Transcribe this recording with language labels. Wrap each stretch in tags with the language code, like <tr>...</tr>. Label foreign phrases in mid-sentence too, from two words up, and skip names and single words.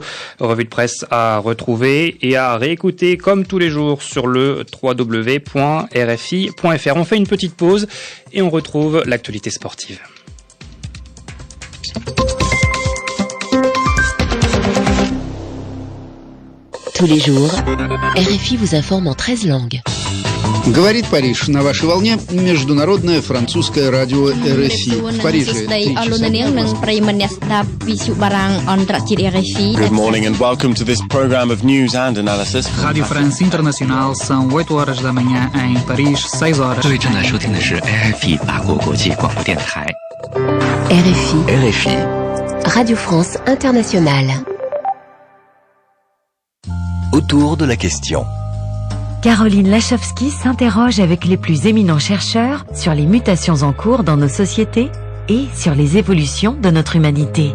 <fr>Revue de presse à retrouver et à réécouter comme tous les jours sur le www.rfi.fr. On fait une petite pause et on retrouve l'actualité sportive. Tous les jours, RFI vous informe en 13 langues.</fr> <ru>Говорит Париж. На вашей волне международное французское радио RFI. В Париже 3 часа.</ru> <en>Good morning and welcome to this program of news and analysis.</en> <pt>Radio France International, são 8 horas da manhã em Paris, 6 horas.</pt> <zh>各位正在收听的是 RFI 法国国际广播电台。</zh> <fr>RFI Radio France Internationale. Autour de la question. Caroline Lachowski s'interroge avec les plus éminents chercheurs sur les mutations en cours dans nos sociétés et sur les évolutions de notre humanité.</fr>